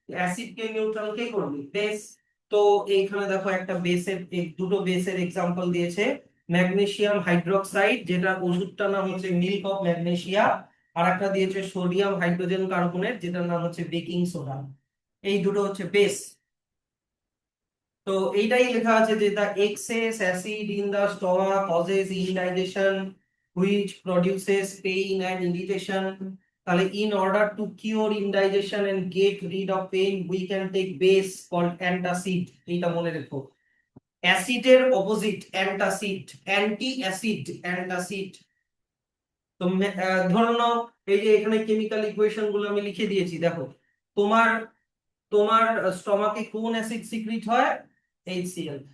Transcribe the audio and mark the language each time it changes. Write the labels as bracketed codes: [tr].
[bn] অ্যাসিডকে neutral কে করবে? Base. তো এইখানে দেখো একটা বেসের, দুটো বেসের এক্সাম্পল দিয়েছে, ম্যাগনেসিয়াম হাইড্রোক্সাইড, যেটা ওষুধটার নাম হচ্ছে মিল্ক অফ ম্যাগনেসিয়া, আর একটা দিয়েছে সোডিয়াম হাইড্রোজেন কার্বনেট, যেটার নাম হচ্ছে বেকিং সোডা। এই দুটো হচ্ছে বেস। তো এইটাই লেখা আছে যে [en] the excess acid in the stomach causes indigestion which produces pain and irritation. [bn] তাহলে [en] in order to cure indigestion and get rid of pain we can take base called antacid। [bn] এইটা মনে রেখো, অ্যাসিডের opposite antacid, anti acid antacid. তো ধরে নাও এই যে এখানে কেমিক্যাল ইকুয়েশন গুলো আমি লিখে দিয়েছি, দেখো তোমার তোমার স্টমাকে কোন অ্যাসিড সিক্রিট হয়? HCl।